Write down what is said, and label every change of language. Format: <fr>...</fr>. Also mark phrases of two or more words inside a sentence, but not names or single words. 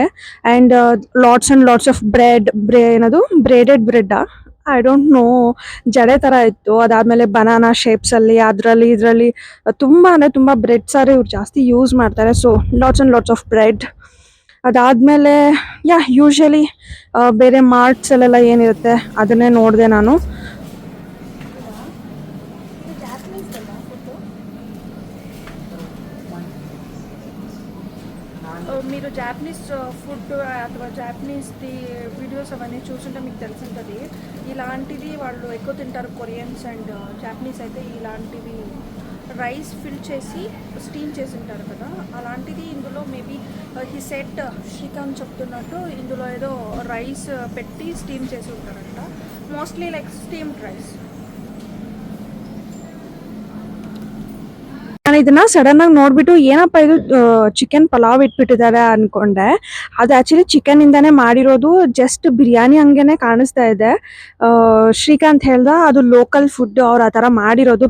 <en>and lots and lots of ಏನದು breaded bread, I don't know,</en> <kn>ಜಡೆ ತರ ಇತ್ತು. ಅದಾದ್ಮೇಲೆ</kn> <en>banana shapes</en> <kn>ಅಲ್ಲಿ ಇದ್ರಲ್ಲಿ ತುಂಬಾ ಅಂದ್ರೆ ತುಂಬಾ</kn> <en>bread sorry</en> <kn>ಇವ್ರು ಜಾಸ್ತಿ ಯೂಸ್ ಮಾಡ್ತಾರೆ.</kn> <en>so lots and lots of bread.</en> <kn>ಅದಾದ್ಮೇಲೆ ಯೂಶಲಿ ಬೇರೆ ಮಾರ್ಟ್ಸ್ ಅಲ್ಲೆಲ್ಲ ಏನಿರುತ್ತೆ ಅದನ್ನೇ ನೋಡಿದೆ ನಾನು.</kn> <te>మీరు</te> <en>Japanese food</en> <te>అథవా జాపనీస్ ది వీడియోస్ అవన్నీ చూస్తుంటే మీకు తెలిసింటుంది. ఇలాంటిది వాళ్ళు ఎక్కువ తింటారు</te> <en>Koreans and Japanese</en> <te>అయితే. ఇలాంటివి</te> <en>rice fill</en> <te>చేసి స్టీమ్ చేసి ఉంటారు కదా, అలాంటిది ఇందులో</te> <en>maybe he said</en> <te>శ్రీకాంత్ చెప్తున్నట్టు ఇందులో ఏదో రైస్ పెట్టి స్టీమ్ చేసి ఉంటారంట.</te> <en>mostly like steamed rice.</en> <kn>ನಾನು ಇದನ್ನ ಸಡನ್ ಆಗಿ ನೋಡ್ಬಿಟ್ಟು ಏನಪ್ಪ ಇದು ಚಿಕನ್ ಪಲಾವ್ ಇಟ್ಬಿಟ್ಟಿದ್ದಾರೆ ಅನ್ಕೊಂಡೆ. ಅದು</kn> <en>actually chicken</en> <kn>ಇಂದಾನೇ ಮಾಡಿರೋದು, ಜಸ್ಟ್ ಬಿರಿಯಾನಿ ಹಂಗೇನೆ ಕಾಣಿಸ್ತಾ ಇದೆ. ಶ್ರೀಕಾಂತ್ ಹೇಳ್ದ ಅದು</kn> <en>local food,</en> <kn>ಅವ್ರು ಆ ತರ ಮಾಡಿರೋದು.</kn>